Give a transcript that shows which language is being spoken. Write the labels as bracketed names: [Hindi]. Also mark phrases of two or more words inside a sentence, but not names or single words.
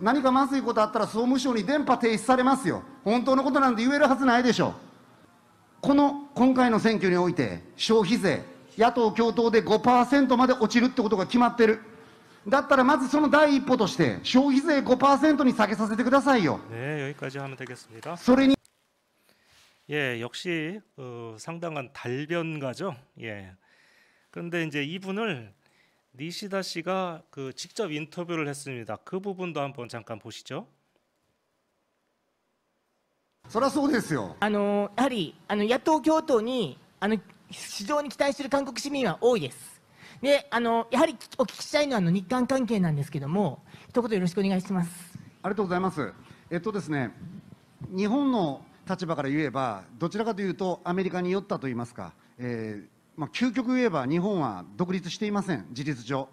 [Japanese] 何かまずいことあったら総務省に電波停止されますよ。本当のことなんて言えるはずないでしょ。今回の選挙において、消費税、野党共闘で 5% まで落ちるってことが決まってる。だったらまずその第一歩として、消費税 5% に下げさせてくださいよ。 [Korean] 네, 여기까지 하면 되겠습니다. [Japanese] それに [Korean] 예, 역시 상당한 달변가죠. 예. 그런데 이제 이분을 니시다 씨가 직접 인터뷰를 했습니다. 그 부분도 한번 잠깐 보시죠. [Japanese] そりゃそうですよ。やはり野党共闘に非常に期待している韓国市民は多いです。でやはりお聞きしたいのは日韓関係なんですけども、一言よろしくお願いします。ありがとうございます。ですね、日本の立場から言えば、どちらかというと、アメリカに寄ったといいますか、究極言えば、日本は独立していません、事実上。